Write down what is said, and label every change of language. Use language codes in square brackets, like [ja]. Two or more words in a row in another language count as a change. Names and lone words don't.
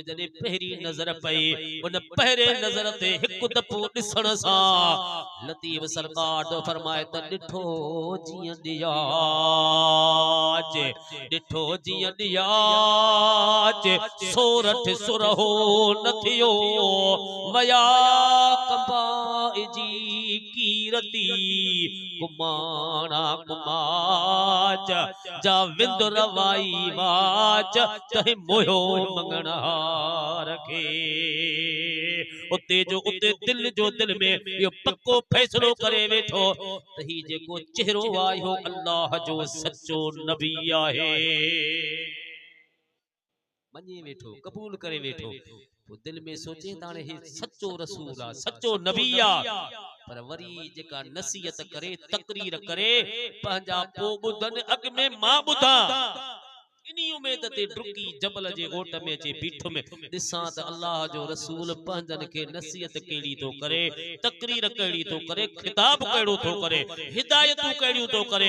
[sd] जॾहिं पहिरीं नज़र पई, उन पहिरें नज़र ते हिकु दफ़ो ॾिसण सां लतीफ़ सरकार तो फरमाए त ॾिठो जियां ॾियाज, ॾिठो जियां ॾियाज, सोरठ सुरहो न थियो, वया कंबाए जी कीरती, कुमाणा कुमाच जा विंद रवाई वाच, तहे मोयो मंगणहार खे। उते जो उते दिल जो दिल में यो पक्को फैसलो करे वेठो त ही जेको चेहरो आयो अल्लाह जो सच्चो नबी आहे। मञे वेठो, कबूल करे वेठो। वो दिल में सोचे ताने हे सच्चो रसूल आ, सच्चो नबी आ। पर वरी जेका नसीहत करे, तकरीर करे, पंहिंजा पो ॿुधन अॻ में मां ॿुधां। इनी उम्मीद ते डुकी जबल जे ओट में अचे बीठुम, ॾिसां त अल्लाह जो रसूल पंहिंजन खे नसीहत कहिड़ी तो करे, तकरीर कहिड़ी तो करे, खिताब कहिड़ो तो करे, हिदायतूं कहिड़ियूं तो करे।